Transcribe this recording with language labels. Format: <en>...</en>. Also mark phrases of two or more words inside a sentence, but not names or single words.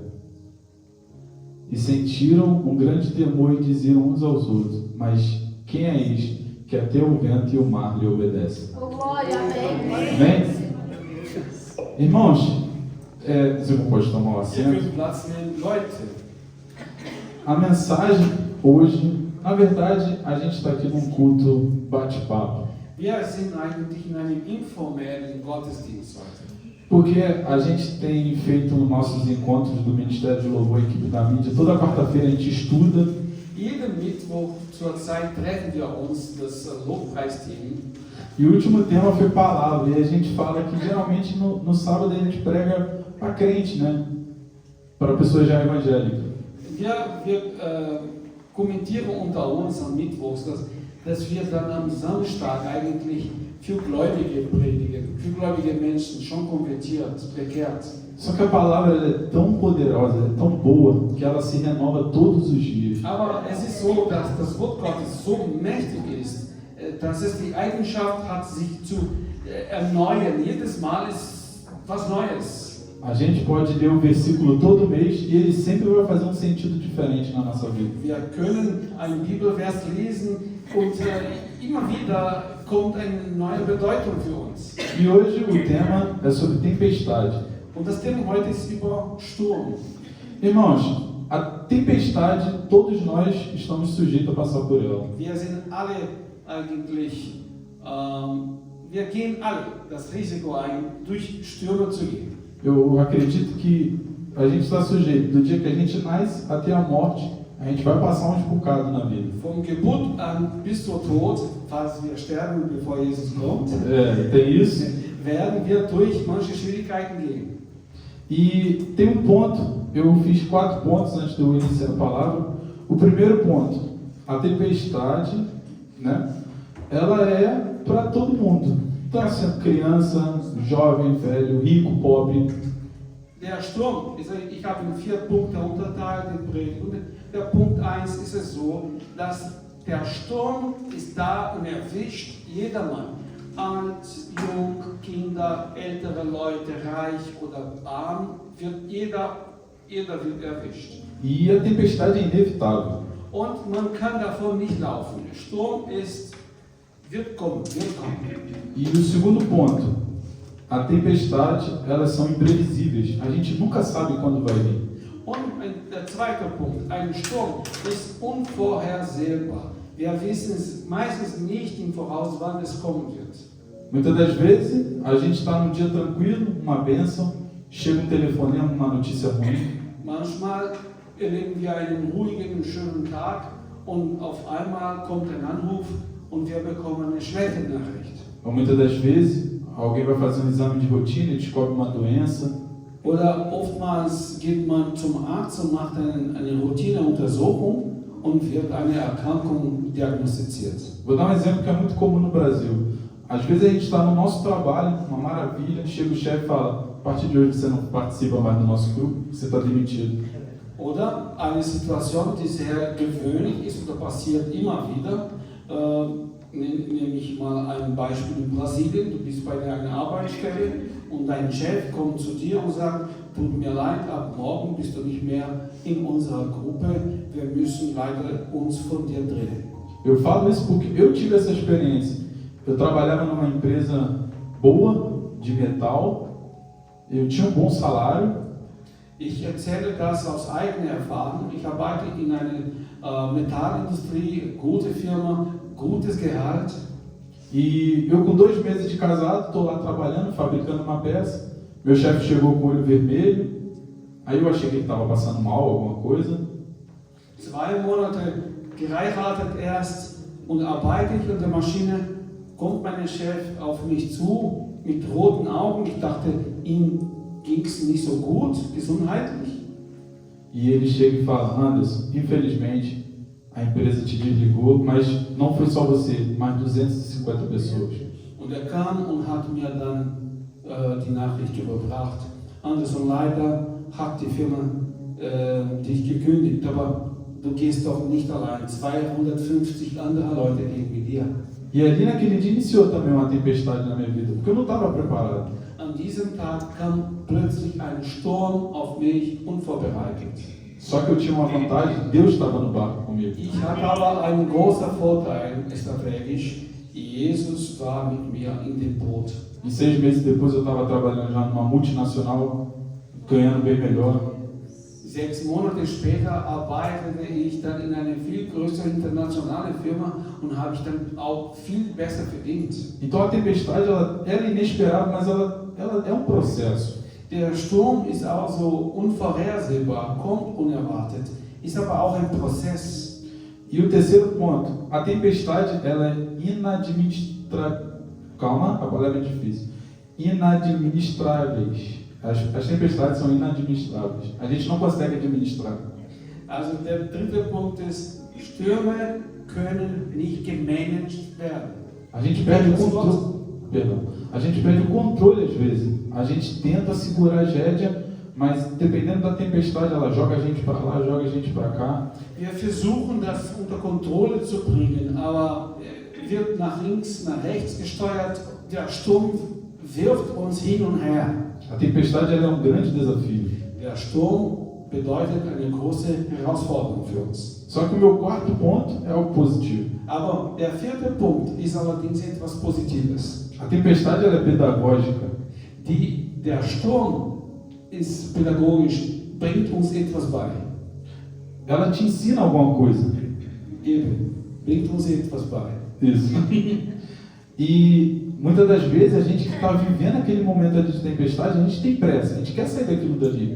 <pt>E sentiram um grande temor e diziam uns aos outros: mas quem é este que até o vento e o mar lhe obedecem? Glória, amém. Amém? Irmãos, você não pode tomar um assento. A mensagem hoje, na verdade, a gente está aqui num culto bate-papo.</pt> <de>Wir sind eigentlich in einem informellen Gottesdienst heute.</de> <pt>Porque a gente tem feito nossos encontros do Ministério de Louvor e Equipe da Mídia. Toda quarta-feira a gente estuda.</pt> <de>Jeden Mittwoch zur Zeit treffen wir uns, das Lobpreisteam.</de> <pt>E o último tema foi palavra. E a gente fala que geralmente no sábado a gente prega para crente, né? Para pessoa já evangélica.</pt> <de>Wir kommentieren unter uns am Mittwochs, dass wir dann am Samstag eigentlich für Gläubige predigen, für gläubige Menschen, schon konvertiert, bekehrt.</de> <pt>Só que a palavra ela é tão poderosa, é tão boa, que ela se renova todos os dias.</pt> <de>Aber es ist so, dass das Wort Gottes so mächtig ist, dass es die Eigenschaft hat, sich zu erneuern. Jedes Mal ist was Neues.</de> <pt>A gente pode ler um versículo todo mês e ele sempre vai fazer um sentido diferente na nossa vida.</pt> <de>Wir können einen Bibelvers lesen und immer wieder kommt eine neue Bedeutung für uns.</de> <pt>E hoje o tema é sobre tempestade.</pt> <de>Und das Thema heute ist über Sturm.</de> <pt>Irmãos, a tempestade, todos nós estamos sujeitos a passar por ela.</pt> <de>Wir sind alle eigentlich, wir gehen alle das Risiko ein, durch Stürme zu gehen.</de> <pt>Eu acredito que a gente está sujeito, do dia que a gente nasce até a morte, a gente vai passar uns bocados na vida.</pt> <de>Vom Geburt an bis zur Tod, falls wir sterben, bevor Jesus kommt,</de> <pt>Tem isso.</pt> <de>werden wir durch manche Schwierigkeiten gehen.</de> <pt>E tem um ponto, eu fiz 4 pontos antes de eu iniciar a palavra. O primeiro ponto, a tempestade, né? Ela é para todo mundo. Então, assim, criança, jovem, velho, rico, pobre.</pt> <de>Der Sturm, ich habe in 4 Punkte unterteilt, den Predigt. Und der Punkt 1 ist es so, dass der Sturm ist da und erwischt jedermann. Alt, jung, Kinder, ältere Leute, reich oder arm, jeder wird erwischt.</de> <pt>E a tempestade é inevitável.</pt> <de>Und man kann davon nicht laufen. Der Sturm wird kommen.</de> <pt>E o segundo ponto, a tempestade, elas são imprevisíveis. A gente nunca sabe quando vai vir.</pt> <de>Und der zweite Punkt, ein Sturm ist unvorhersehbar. Wir wissen es meistens nicht im Voraus, wann es kommen wird.</de> <pt>Muitas das vezes, a gente está num dia tranquilo, uma bênção, chega um telefonema, uma notícia ruim.</pt> <de>Manchmal erleben wir einen ruhigen, schönen Tag und auf einmal kommt ein Anruf und wir bekommen eine schlechte Nachricht.</de> <pt>Ou muitas das vezes, alguém vai fazer um exame de rotina e descobre uma doença.</pt> <de>Oder oftmals geht man zum Arzt und macht eine Routineuntersuchung und wird eine Erkrankung diagnostiziert.</de> <pt>Vou dar um exemplo que é muito comum no Brasil. Às vezes a gente está no nosso trabalho, uma maravilha, chega o chefe e fala: a partir de hoje você não participa mais do nosso grupo, você está demitido.</pt> <de>Oder eine Situation, die sehr gewöhnlich ist oder passiert immer wieder, nehme ich mal ein Beispiel in Brasilien. Du bist bei einer Arbeitsstelle und dein Chef kommt zu dir und sagt: Tut mir leid, ab morgen bist du nicht mehr in unserer Gruppe, wir müssen leider uns von dir trennen.</de> <pt>Eu falo isso porque eu tive essa experiência. Eu trabalhava numa empresa boa, de metal, eu tinha um bom salário.</pt> <de>Ich erzähle das aus eigener Erfahrung. Ich arbeite in einer Metallindustrie, gute Firma, gutes Gehalt.</de> <pt>E eu com 2 meses de casado, estou lá trabalhando, fabricando uma peça. Meu chefe chegou com o olho vermelho. Aí eu achei que ele estava passando mal, alguma coisa.</pt> <de>2 Monate geheiratet erst und arbeite ich an der Maschine. Kommt mein Chef auf mich zu mit roten Augen. Ich dachte, ihm ging es nicht so gut, gesundheitlich.</de> <pt>E ele chega e fala: Anderson, infelizmente a empresa te desligou, mas não foi só você, mas 250 pessoas.</pt> <de>Und kam und hat mir dann die Nachricht überbracht: Anderson, leider hat die Firma dich gekündigt, aber du gehst doch nicht allein. 250 andere Leute gehen mit dir.</de> <pt>E ali naquele dia iniciou também uma tempestade na minha vida, porque eu não estava preparado.</pt> <de>An diesem Tag kam plötzlich ein Sturm auf mich, unvorbereitet.</de> <pt>Só que eu tinha uma vantagem: Deus estava no barco comigo.</pt> <de>Ich hatte aber einen großen Vorteil strategisch. Jesus war mit mir in dem Boot.</de> <pt>E 6 meses depois eu estava trabalhando já numa multinacional, ganhando bem melhor.</pt> <de>6 Monate später arbeitete ich dann in einer viel größeren internationalen Firma und habe ich dann auch viel besser verdient.</de> <pt>Então a tempestade ela é inesperada, mas ela é um processo.</pt> <de>Der Sturm ist auch so unvorhersehbar, kommt unerwartet, ist aber auch ein Prozess.</de> <pt>E o terceiro ponto: a tempestade ela é inadministrável. Calma, a palavra é difícil. Inadministráveis. As tempestades são inadministráveis. A gente não consegue administrar.</pt> <de>Also der dritte Punkt ist, Stürme können nicht gemanagt werden.</de> <pt>A gente perde o controle. Perdão. A gente perde o controle às vezes. A gente tenta segurar a rédea, mas dependendo da tempestade, ela joga a gente para lá, joga a gente para cá.</pt> <de>Wir versuchen das unter Kontrolle zu bringen, aber wird nach links, nach rechts gesteuert. Der Sturm wirft uns hin und her.</de> <pt>A tempestade ela é um grande desafio.</pt> <de>Der Sturm bedeutet eine große Herausforderung für uns.</de> <pt>Só que o meu quarto ponto é o positivo.</pt> <de>Aber der vierte Punkt ist allerdings etwas Positives.</de> <pt>A tempestade ela é pedagógica.</pt> <de>Der Sturm ist pädagogisch, bringt uns etwas bei.</de> <pt>Ela te ensina alguma coisa.</pt> <de>Eben, bringt uns etwas bei.</de> <pt>Isso. E muitas das vezes a gente que está vivendo aquele momento de tempestade, a gente tem pressa, a gente quer sair daquilo dali.</pt>